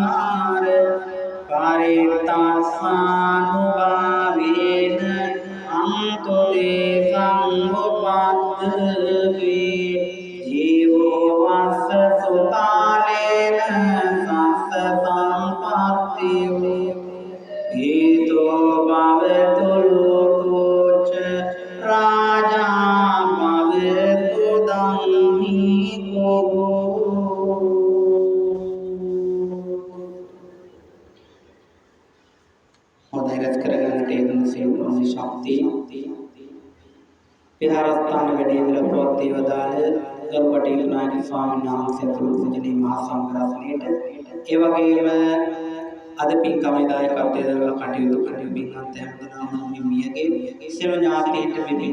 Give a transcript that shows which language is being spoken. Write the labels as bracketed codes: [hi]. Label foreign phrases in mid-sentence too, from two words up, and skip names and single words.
[pi] පරිත්තානුභාවේන අන්තු දේසං උපද්දති ජීවෝ වස්ස සුකාලේන සස්ස සම්පත්තියෝ හේතෝ භවතු ලෝකෝච රාජා භවතු ධම්මිකෝ [si] හොඳයි රැස් කරගන්නට යෙදුණු සියලුම ශක්තිය විහාරස්ථාන වැඩිහිඳලා ප්‍රවෘත්ති වදාළ ගරුකටයුතු නායක ස්වාමීන් වහන්සේ තුළු පූජනීය මහා සංඝරත්නයට ඒ වගේම අද පින්කමේ දායකත්වයෙන් දරන කටයුතු කරන පින්වත් හැමදෙනාම මියගේ සියලු ඥාතීන්ට පින්